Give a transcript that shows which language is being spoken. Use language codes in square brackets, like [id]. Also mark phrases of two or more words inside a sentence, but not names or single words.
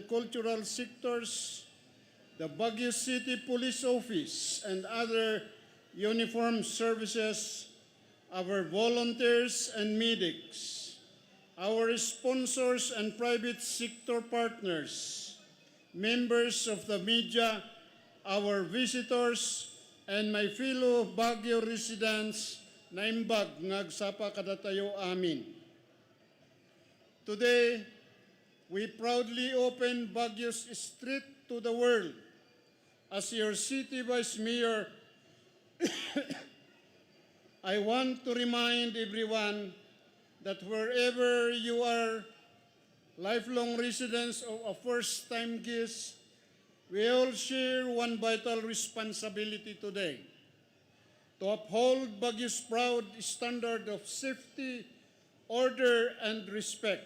[en] cultural sectors, the Baguio City Police Office, and other uniformed services, our volunteers and medics, our sponsors and private sector partners, members of the media, our visitors, and my fellow Baguio residents [ilo] na imbag ngagsapa kadatayo amin. [en] Today, we proudly open Baguio's street to the world. As your city vice mayor, I want to remind everyone that wherever you are, lifelong residents or a first-time guest, we all share one vital responsibility today: to uphold Baguio's proud standard of safety, order, and respect.